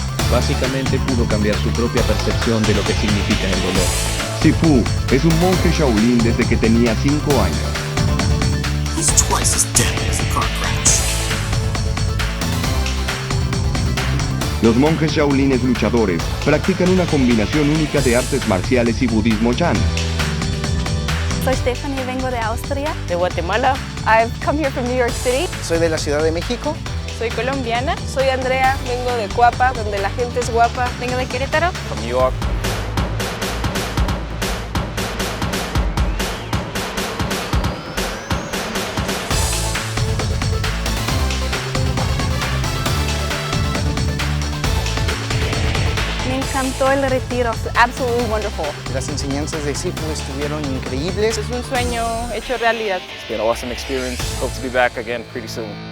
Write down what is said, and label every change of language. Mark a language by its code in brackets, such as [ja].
[es] Básicamente pudo cambiar su propia percepción de lo que significa el dolor. Sifu es un monje Shaolin desde que tenía 5 años. [en] He's twice as deadly as a car crash. [es] Los monjes Shaolines luchadores practican una combinación única de artes marciales y budismo Chan. Soy Stephanie, vengo de Austria. De Guatemala. [en] I've come here from New York City. [es] Soy de la Ciudad de México. Soy colombiana. Soy Andrea, vengo de Cuapa, donde la gente es guapa. Vengo de Querétaro. [en] From New York. [es] Me encantó el retiro. [en] Absolutely wonderful. [es] Las enseñanzas de Sifu estuvieron increíbles. Es un sueño hecho realidad. [en] It's been an awesome experience. Hope to be back again pretty soon.